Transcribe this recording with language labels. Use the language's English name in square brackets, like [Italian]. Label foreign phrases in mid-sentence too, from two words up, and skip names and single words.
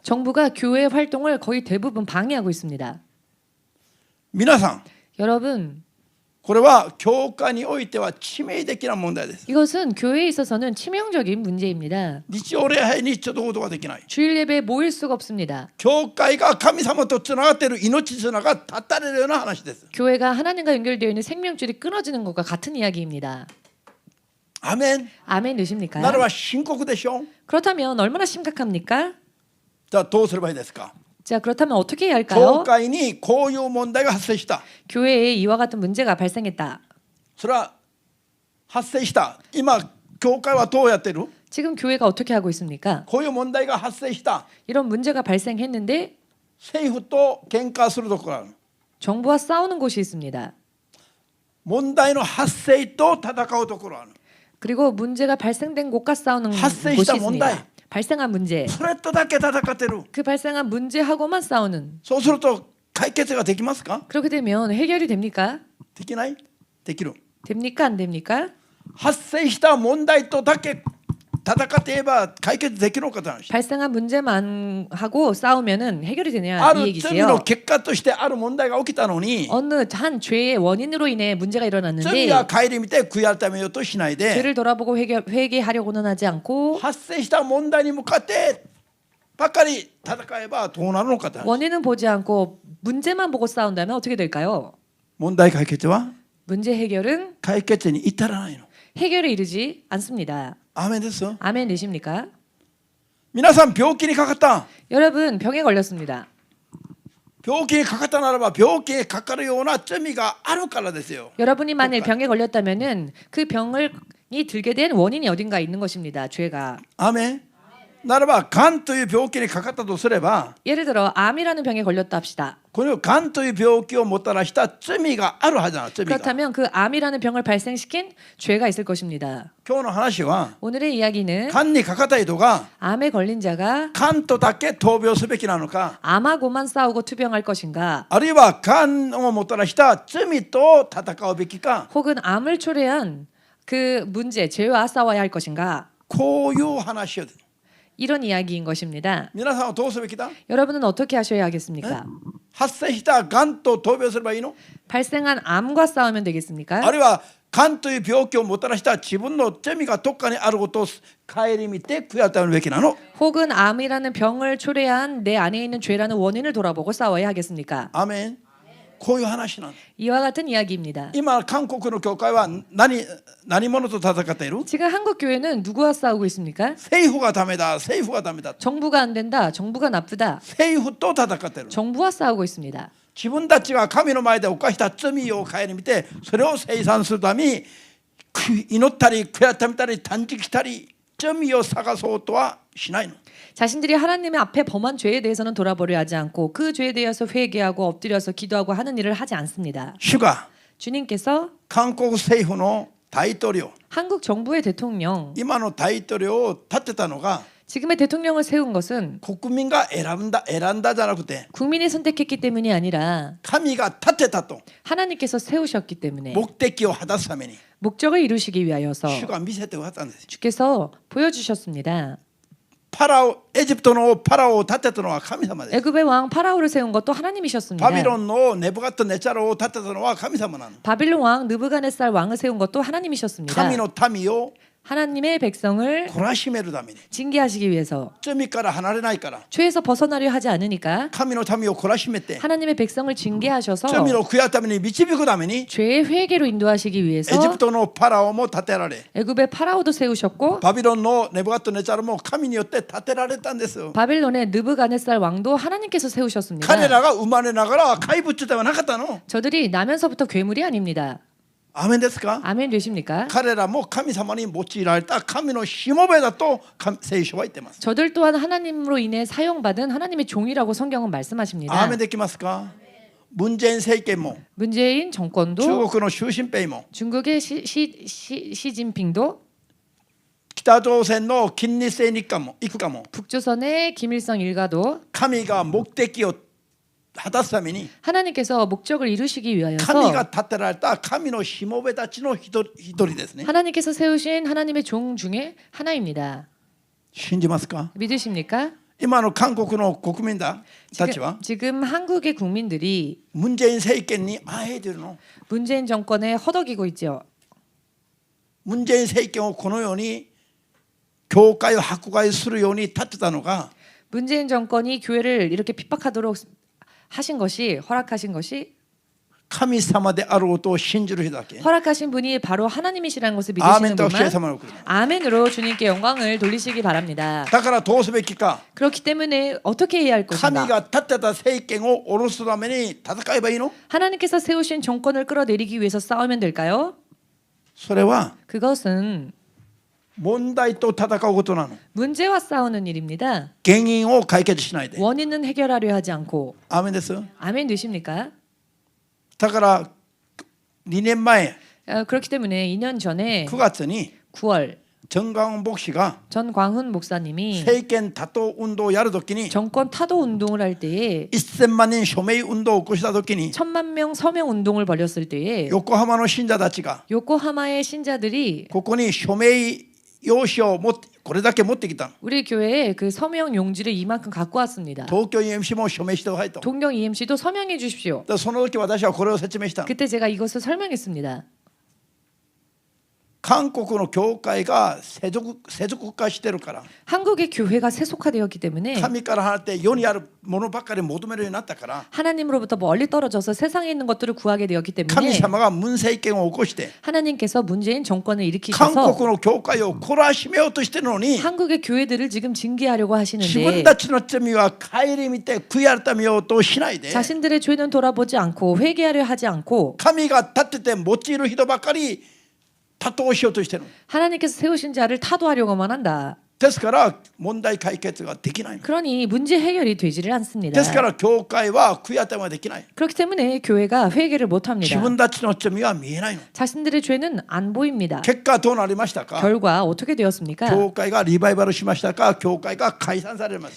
[Korean] 정부가 교회 활동을 거의 대부분 방해하고 있습니다. [Japanese] 皆さん [Korean] 여러분, [Japanese] これは教会においては致命的な問題です。 [Korean] 이것은 교회에 있어서는 치명적인 문제입니다. [Japanese] 日曜礼拝にちょっとことができない。 [Korean] 주일 예배에 모일 수가 없습니다. [Japanese] 教会が神様とつながっている命綱が断たれるような話です。 [Korean] 교회가 하나님과 연결되어 있는 생명줄이 끊어지는 것과 같은 이야기입니다. [Japanese] アメン。 [Korean] 아멘 되십니까? [Japanese] ならば深刻でしょう。 [Korean] 그렇다면 얼마나 심각합니까? [Japanese] じゃあどうすればいいですか。 [Korean] 자, 그렇다면 어떻게 해야 [Japanese] 教 [Korean] 할까요? [Japanese] 会にこういう問題が発生した。 [Korean] 교회에 이와 같은 문제가 발생했다. [Japanese] それは発生した。今教会はどうやってる？ [Korean] 지금 교회가 어떻게 하고 있습니까? [Japanese] こういう問題が発生した。 [Korean] 이런 문제가 발생했는데 [Japanese] 政府と喧嘩するところがある。 [Korean] 정부와 싸우는 곳이 있습니다. [Japanese] 問題の発生と戦うところがある。 [Korean] 그리고 문제가 발생된 곳과 싸우는 곳이 [Japanese] 発生した [Korean] 있습니다. 문제. 발생한 문제. [Japanese] それとだけ戦ってる。 [Korean] 그 발생한 문제하고만 싸우는. [Japanese] そうすると解決ができますか？ [Korean] 그렇게 되면 해결이 됩니까? [Japanese] できない？できる。 [Korean] 됩니까? 안 됩니까? [Japanese] 発生した問題とだけ戦っていれば解決できるのかという話。 [Korean] 발생한 문제만 하고 싸우면은 해결이 되냐 [Japanese] あ [Korean] 이 [Japanese] る罪の [Korean] 얘기지요. [Japanese] 結果としてある問題が起きたのに [Korean] 어느 한 죄의 원인으로 인해 문제가 [Japanese] 罪 [Korean] 일어났는데 [Japanese] が顧みて悔い改めようとしないで [Korean] 죄를 돌아보고 회개하려고는 하지 않고 [Japanese] 発生した問題に向かってばっかり戦えばどうなるのかという話。 [Korean] 원인은 보지 않고 문제만 보고 싸운다면 어떻게 될까요? [Japanese] 問題解決は [Korean] 문제 해결은 [Japanese] 解決に至らないの。 [Korean] 해결에 이르지 않습니다. [Japanese] アーメンです。 [Korean] 아멘 되십니까? [Japanese] 皆さん病気にかかった。 [Korean] 여러분 병에 걸렸습니다. [Japanese] 病気にかかったならば病気にかかるような罪があるからですよ。 [Korean] 여러분이 만일 병에 걸렸다면은 그 병을 이 들게 된 원인이 어딘가 있는 것입니다. 죄가. [Japanese] アーメン。ならばがんという病気にかかったとすれば [Korean] 예를 들어 암이라는 병에 걸렸다 합시다. [Japanese] このがんという病気をもたらした罪があるはずなの。罪が。 [Korean] 그렇다면 그 암이라는 병을 발생시킨 죄가 있을 것입니다. [Japanese] 今日の話は [Korean] 오늘의 이야기는 [Japanese] がんにかかった人が [Korean] 암에 걸린 자가 [Japanese] がんとだけ闘病すべきなのか、 [Korean] 암하고만 싸우고 투병할 것인가, [Japanese] あるいはがんをもたらした罪と戦うべきか、 [Korean] 혹은 암을 초래한 그 문제, 죄와 싸워야 할 것인가, [Japanese] こういう話を。 [Korean] 이런 이야기인 것입니다. [Japanese] 皆さんはどうするべきだ？ [Korean] 여러분은 어떻게 하셔야 하겠습니까? [Japanese] 発生したがんと闘病すればいいの？ [Korean] 발생한 암과 싸우면 되겠습니까? [Japanese] あるいはがんという病気をもたらした自分の罪がどっかにあることを顧みて悔い改めるべきなの？ [Korean] 혹은 암이라는 병을 초래한 내 안에 있는 죄라는 원인을 돌아보고 싸워야 하겠습니까? [Japanese] アーメン。こういう話なの。 [Korean] 이와 같은 이야기입니다. [Japanese] 今韓国の教会は何者と戦っている？ [Korean] 지금 한국 교회는 누구와 싸우고 있습니까? [Japanese] 政府がダメだ、政府がダメだ。 [Korean] 정부가 안 된다, 정부가 나쁘다, [Japanese] 政府と戦っている。 [Korean] 정부와 싸우고 있습니다. [Japanese] 自分たちが神の前で犯した罪を顧みてそれを清算するために祈ったり悔い改めたり断食したり罪を探そうとはしないの。 [Korean] 자신들이 하나님의 앞에 범한 죄에 대해서는 돌아보려 하지 않고 그 죄에 대해서 회개하고 엎드려서 기도하고 하는 일을 하지 않습니다. [Japanese] 主が [Korean] 주님께서 [Japanese] 韓国政府の大統領 [Korean] 한국 정부의 대통령, [Japanese] 今の大統領を立てたのが [Korean] 지금의 대통령을 세운 것은 [Japanese] 국민가 選んだじゃなくて [Korean] 국민이 선택했기 때문이 아니라 [Japanese] 神が立てたと [Korean] 하나님께서 세우셨기 때문에 [Japanese] 目的を果たすために [Korean] 목적을 이루시기 위하여서 [Japanese] 主が見せてくださったんです。 [Korean] 주께서 보여주셨습니다. [Japanese] エジプトのパラオを立てたのは神様です。 [Korean] 애굽의 왕 파라오를 세운 것도 하나님이셨습니다. [Japanese] バビロンのネブカッドネチャロを立てたのは神様なの。 [Korean] 바빌론 왕 느부갓네살 왕을 세운 것도 하나님이셨습니다. [Japanese] 神の民を [Korean] 하나님의 백성을 [Japanese] 懲らしめるために [Korean] 징계하시기 위해서 [Japanese] 罪から離れないから [Korean] 죄에서 벗어나려 하지 않으니까 [Japanese] 神の民を懲らしめて [Korean] 하나님의 백성을 징계하셔서 [Japanese] 罪の悔やために導くために [Korean] 죄의 회개로 인도하시기 [Japanese] エ [Korean] 위해서 [Japanese] ジプトのパラオも立てられ [Korean] 애굽의 파라오도 세우셨고 [Japanese] バビロンのネブカッドネチャロも神によって立てられたんです。 [Korean] 바빌론의 느부갓네살 왕도 하나님께서 세우셨습니다. [Japanese] 彼らが生まれながら怪物ではなかったの。 [Korean] 저들이 나면서부터 괴물이 아닙니다. [Japanese] アーメンですか。 [Korean] 아멘 되십니까? [Japanese] 彼らも神様に用いられた神のしもべだと聖書は言ってます。 [Korean] 저들 또한 하나님으로 인해 사용받은 하나님의 종이라고 성경은 말씀하십니다. [Japanese] アーメンできますか。文在寅政権も [Korean] 문재인 정권도 [Japanese] 中国の習近平も [Korean] 중국의 시진핑도 [Japanese] 北朝鮮の金日成一家も [Korean] 북조선의 김일성 일가도 [Japanese] 神が目的を果たすために [Korean] 하나님께서 목적을 이루시기 [Japanese] 神が [Korean] 위하여서 [Japanese] 立てられた神のしもべたちの一人ですね。 [Korean] 하나님께서 세우신 하나님의 종 중에 하나입니다. [Japanese] 信じますか。 [Korean] 믿으십니까? [Japanese] 今の韓国の国民たちは [Korean] 지금 한국의 국민들이 [Japanese] 文在寅政権にあえてるの。 [Korean] 문재인 정권에 허덕이고 있죠. [Japanese] 文在寅政権をこのように教会を迫害するように立てたのが [Korean] 문재인 정권이 교회를 이렇게 핍박하도록 하신 것이 허락하신 것이 [Japanese] 神様であることを信じる人だけ。 [Korean] 허락하신 분이 바로 하나님이시라는 것을 [Japanese] アーメ [Korean] 믿으시는 [Japanese] ンと主イエス [Korean] 분만 [Japanese] 様のこと。 [Korean] 아멘으로 주님께 영광을 돌리시기 바랍니다. [Japanese] だからどうすべきか。 [Korean] 그렇기 때문에 어떻게 해야 할 [Japanese] 神 [Korean] 것인가? [Japanese] が立てた政権を下ろすために戦えばいいの。 [Korean] 하나님께서 세우신 정권을 끌어내리기 위해서 싸우면 될까요? [Japanese] それは [Korean] 그것은 [Japanese] 問題と戦うことなの。 [Korean] 문제와 싸우는 일입니다. [Japanese] 原因を解決しないで。 [Korean] 원인은 해결하려 하지 않고. [Japanese] アーメンです。 [Korean] 아멘 되십니까? [Japanese] だから2年前 [Korean] 그렇기 때문에 2년 전에 [Japanese] 9 月に [Korean] 9월 [Japanese] 정광훈 牧師が [Korean] 전광훈 목사님이 [Japanese] 政権打倒運動をやるときに [Korean] 정권 타도 운동을 할 때에 [Japanese] 1000 万人署名運動を起こしたときに [Korean] 1000만 명 서명 운동을 벌였을 때에 [Japanese] 横浜の信者たちが [Korean] 요코하마의 신자들이 [Japanese] ここに署名用紙をこれだけ持ってきたの。 [Korean] 우리 교회에 그 서명 용지를 이만큼 갖고 왔습니다. [Japanese] 東京 EMC も署名してくださいと。 [Korean] 동경 EMC도 서명해 주십시오. [Japanese] その時私はこれを説明したの。 [Korean] 그때 제가 이것을 설명했습니다. [Japanese] 韓国の教会が世俗化してるから [Korean] 한국의 교회가 세속화되었기 때문에 [Japanese] 神から離れて世にあるものばっかり求めるようになったから [Korean] 하나님으로부터 멀리 떨어져서 세상에 있는 것들을 구하게 되었기 [Japanese] 神 [Korean] 때문에 [Japanese] 様が文政権を起こして [Korean] 하나님께서 문재인 정권을 [Japanese] 韓 [Korean] 일으키셔서 [Japanese] 国の教会を懲らしめようとしてるのに [Korean] 한국의 교회들을 지금 징계하려고 [Japanese] 自分 [Korean] 하시는데 [Japanese] たちの罪は顧みて悔い改めようとしないで [Korean] 자신들의 죄는 돌아보지 않고 회개하려 하지 않고 [Japanese] 神が立てて用いる人ばかり打倒しようとしてる。 [Korean] 하나님께서 세우신 자를 타도하려고만 한다. [Japanese] ですから問題解決ができないの。 [Korean] 그러니 문제 해결이 되지를 않습니다. [Japanese] ですから教会は悔い改めができない。 [Korean] 그렇기 때문에 교회가 회개를 [Japanese] 自 [Korean] 못합니다. [Japanese] 分たちの罪は見えないの。 [Korean] 자신들의 죄는 안 보입니다. [Japanese] 結果どうなりましたか。 [Korean] 결과 어떻게 되었습니까? [Japanese] 教会がリバイバルしましたか。教会が解散されますよ。